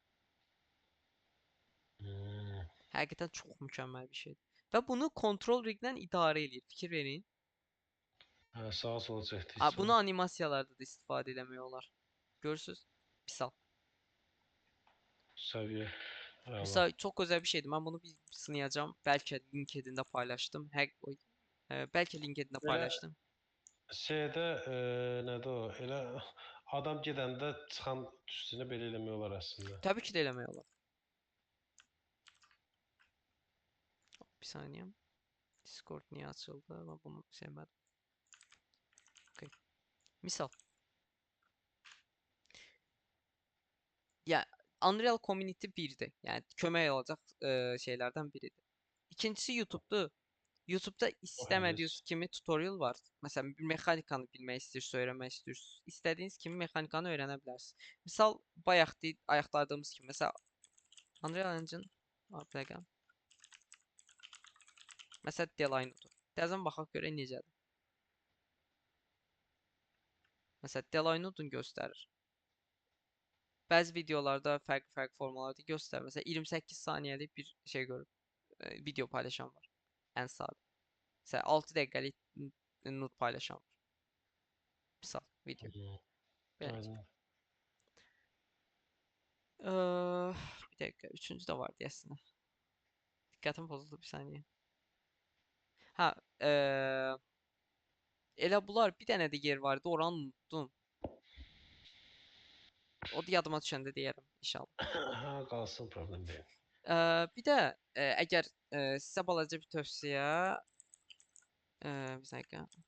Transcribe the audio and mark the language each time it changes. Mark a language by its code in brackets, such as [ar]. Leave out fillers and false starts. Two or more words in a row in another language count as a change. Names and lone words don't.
[az] hmm. Həqiqətən çox mükəmməl bir şeydir. Və bunu [en] control rig- [az] lə idarə eləyir. Fikir verin. Hə, sağa sola çəkdikcə. Bunu animasiyalarda da istifadə eləmək olar. Görürsüz? Misal. Səviyyə. Əla. [tr] Mesela çok özel bir şeydi. Ben bunu bir sınayacağım. Belki LinkedIn'de paylaştım. Belki LinkedIn'de [az] Elə [tr] paylaştım. [az] şeydə, nədir o? Elə adam gedəndə çıxan üstünə belə eləmək olar əslində. [tr] Tabii ki de elemiyorlar. Bir saniye. Discord niye açıldı? Ben bunu sevmedim. Okay. Misal. Ya Unreal Community 1'di. Yani kömək olacaq şeylerden biriydi. İkincisi YouTube'du. YouTube'da [az] O heç. [tr] istemediğiniz kimi tutorial var. [az] Mesela bir mexanikanı bilmək istəyirsiniz, öyrənmək istəyirsiniz. İstədiyiniz kimi mexanikanı öyrənə bilərsiniz. Misal bayaq ayaqladığımız kimi. Mesela Unreal Engine var bir dəqiqə. Mesela Delano'dur. Təzən baxaq görək necədir. Mesela Delano'dun göstərir. Bəzi videolarda farklı formalarda göstərir. Mesela 28 saniyəlik bir şey görüb video paylaşan var. Ən sadə. Mesela 6 dəqiqəlik nut paylaşan var. Misal video. Hı, Beləncə. aydın. [tr] Bir dakika. Üçüncü de vardı aslında. Dikkatim bozuldu bir saniye. Ha, [az] elə bunlar bir dənə də yer vardı. [tr] Oranı unuttum. [az] O da yadıma düşəndə deyərəm inşallah. Hə, qalsın, problem deyil. Bir də əgər sizə balaca bir tövsiyə, bir dəqiqə.